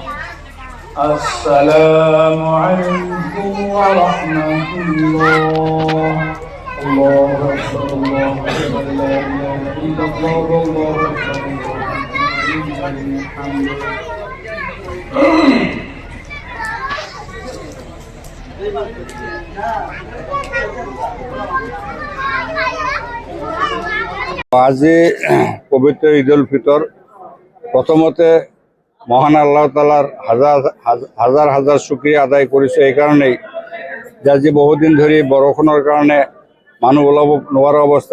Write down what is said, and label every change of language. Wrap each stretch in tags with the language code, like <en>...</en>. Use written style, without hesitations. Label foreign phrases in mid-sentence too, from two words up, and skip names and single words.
<ar>السلام عليكم ورحمة الله. الله أكبر الله أكبر لا إله إلا الله الله أكبر ولله الحمد.</ar> <as>আজি পবিত্ৰ ঈদ উল ফিতৰ। প্ৰথমতে মহান</as> <ar>الله تعالى</ar> <as>হাজাৰ হাজাৰ শুক্ৰিয়া আদায় কৰিছোঁ এইকাৰণেই যে আজি বহুদিন ধৰি বৰষুণৰ কাৰণে মানুহ ওলাব নোৱাৰা অৱস্থা।</as>